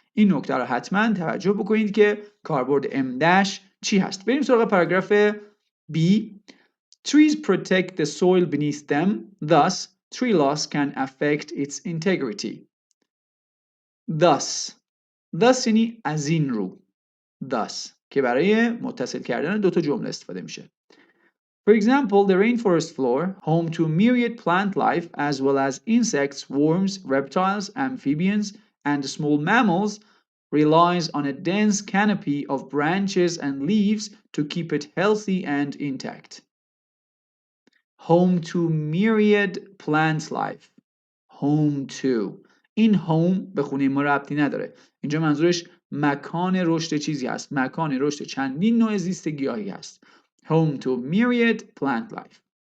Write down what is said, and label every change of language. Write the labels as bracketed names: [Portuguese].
[Persian] این نکته رو حتما توجه بکنید که کاربرد M- چی هست. بریم سراغ پاراگراف B. [English] Trees protect the soil beneath them, thus tree loss can affect its integrity. [Persian] Thus یعنی از این رو. Thus که برای متصل کردن دوتا جمله استفاده میشه. [English] For example, the rainforest floor, home to myriad plant life as well as insects, worms, reptiles, amphibians, and small mammals, relies on a dense canopy of branches and leaves to keep it healthy and intact. Home to myriad plant life. Home to. [Persian] این home به خونه ما ربطی نداره. اینجا منظورش مکان رشد چیزی هست. مکان رشد چندین نوع زیست گیاهی هست. [English] Home to myriad plant life.